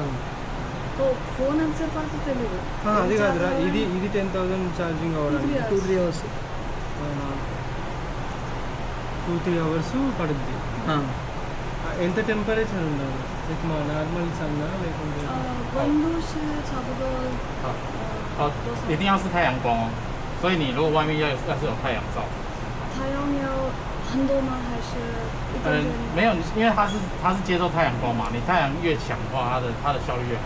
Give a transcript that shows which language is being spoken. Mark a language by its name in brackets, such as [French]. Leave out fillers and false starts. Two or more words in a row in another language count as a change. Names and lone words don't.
[Telugu] ఫోన్ ఎంతసేపు పడుతుంది తెలియదు. అది కాదురా, ఇది 10,000 ఛార్జింగ్ అవ్వడానికి [English] 2-3 hours [Telugu] 2-3 hours పడుద్ది. ఎంత టెంపరేచర్ ఉండాలి? లైక్ మా [English] normal sunనా [Telugu] లేకుంటే [Chinese] 温度是差不多一定要是太阳光哦。所以你如果外面要是有太阳照，太阳要很多吗？还是一点点？没有，因为它是接受太阳光嘛，你太阳越强的话，它的效率越好。